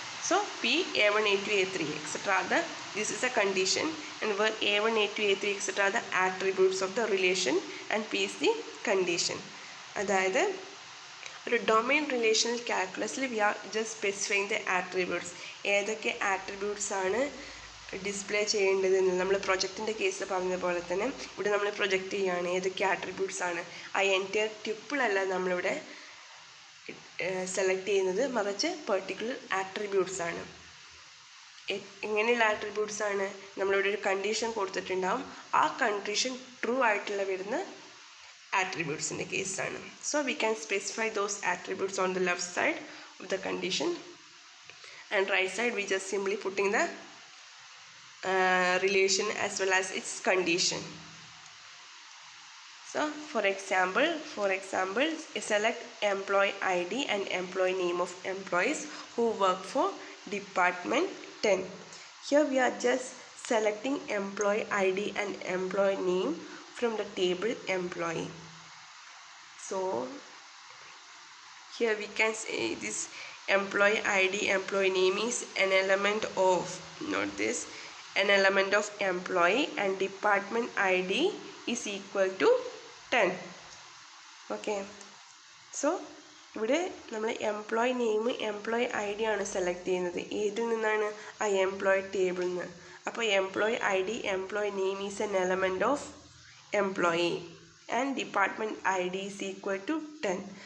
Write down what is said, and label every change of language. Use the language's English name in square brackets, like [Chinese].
[English] So P A1, A2, A3, etc. This is a condition, and where A1, A2, A3, etc. are the attributes of the relation, and P is the condition. [Malayalam] അതായത് ഒരു domain relational കാൽക്കുലസിൽ [English] We are just specifying the attributes. [Malayalam] ഏതൊക്കെ attributes ആണ് display ചെയ്യേണ്ടതെന്ന് നമ്മൾ പ്രൊജക്റ്റിൻ്റെ കേസിൽ പറഞ്ഞ പോലെ തന്നെ ഇവിടെ നമ്മൾ പ്രൊജക്റ്റ് ചെയ്യുകയാണ് ഏതൊക്കെ ആട്രിബ്യൂട്ട്സ് ആണ്. ആ എൻറ്റയർ ട്യൂപ്പിളല്ല നമ്മളിവിടെ സെലക്ട് ചെയ്യുന്നത്, മറിച്ച് പെർട്ടിക്കുലർ ആട്രിബ്യൂട്ട്സ് ആണ്. എങ്ങനെയുള്ള ആട്രിബ്യൂട്ട്സ് ആണ്? നമ്മളിവിടെ ഒരു കണ്ടീഷൻ കൊടുത്തിട്ടുണ്ടാവും, ആ കണ്ടീഷൻ ട്രൂ ആയിട്ടുള്ള വരുന്ന [English] attributes in the case [Malayalam] ആണ്. [English] So we can specify those attributes on the left side of the condition, and right side we just simply putting the relation as well as its condition. So for example select employee ID and employee name of employees who work for department 10. Here we are just selecting employee ID and employee name from the table employee. So here we can say this employee ID, employee name is an element of, note this, an element of employee, and department ID is equal to 10. Okay, so [Malayalam] ഇവിടെ നമ്മൾ employee name employee I D ആണ് select ചെയ്യുന്നത്. ഏതിൽ നിന്നാണ്? ആ employee ടേബിളിൽ നിന്ന്. അപ്പോൾ [English] Employee I D employee name is an element of employee, and department I D is equal to 10.